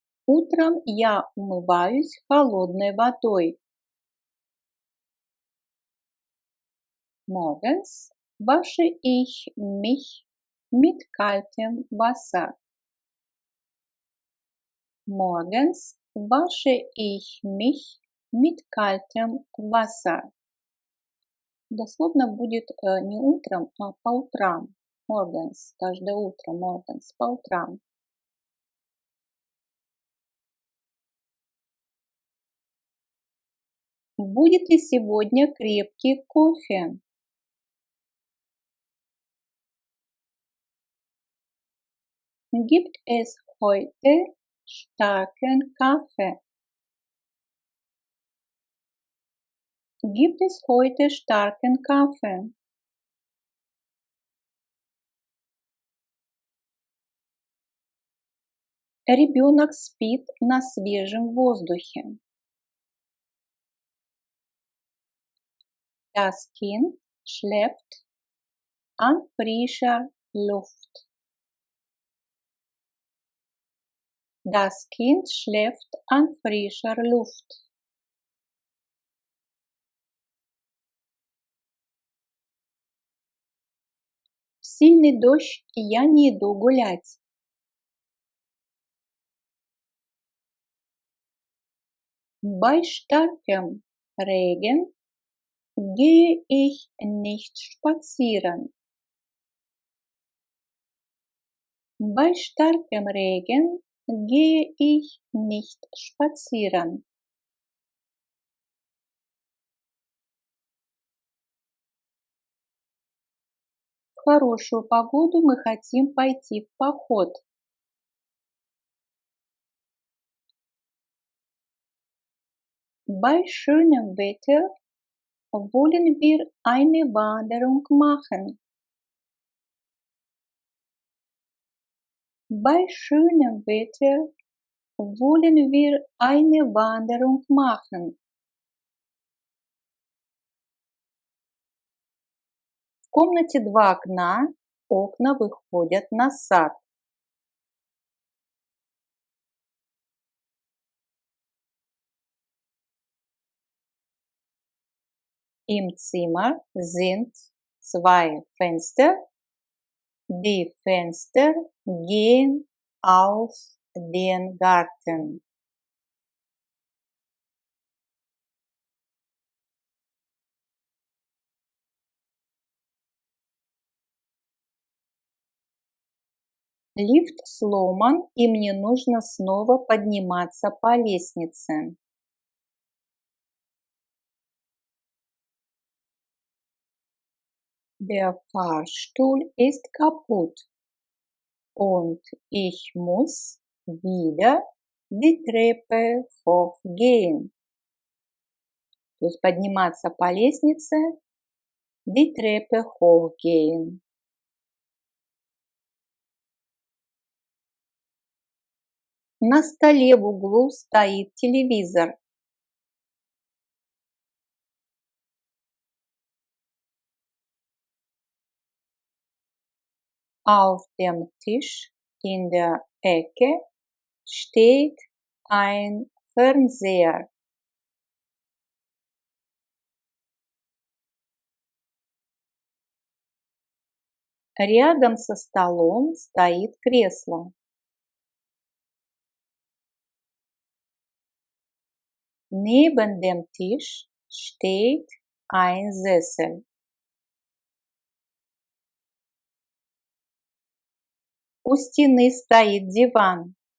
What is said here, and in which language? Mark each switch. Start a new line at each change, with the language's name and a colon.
Russian: Утром я умываюсь холодной водой.
German: Morgens wasche ich mich mit kaltem Wasser. Morgens wasche ich mich mit kaltem Wasser.
Russian: Дословно будет не утром, а по утрам. Morgens, каждое утро, morgens, по утрам. Будет ли сегодня крепкий кофе?
German: Gibt es heute starken Kaffee? Gibt es heute starken Kaffee?
Russian: Ребенок спит на свежем воздухе.
German: Das Kind schläft an frischer Luft. Das Kind schläft an frischer Luft.
Russian: В сильный дождь я не иду гулять.
German: Bei starkem Regen gehe ich nicht spazieren. Bei starkem Regen gehe ich nicht spazieren.
Russian: В хорошую погоду мы хотим пойти в поход.
German: Bei schönem Wetter wollen wir eine Wanderung machen. Bei schönem Wetter wollen wir eine Wanderung machen.
Russian: В комнате два окна, окна выходят на сад.
German: Im Zimmer sind zwei Fenster. Die Fenster gehen auf den Garten.
Russian: Лифт сломан, и мне нужно снова подниматься по лестнице.
German: Der Fahrstuhl ist kaputt und ich muss wieder die Treppe hochgehen.
Russian: То есть подниматься по лестнице,
German: die Treppe hochgehen.
Russian: На столе в углу стоит телевизор.
German: Auf dem Tisch in der Ecke steht ein Fernseher.
Russian: Рядом со столом стоит кресло.
German: Neben dem Tisch steht ein Sessel.
Russian: У стены стоит диван.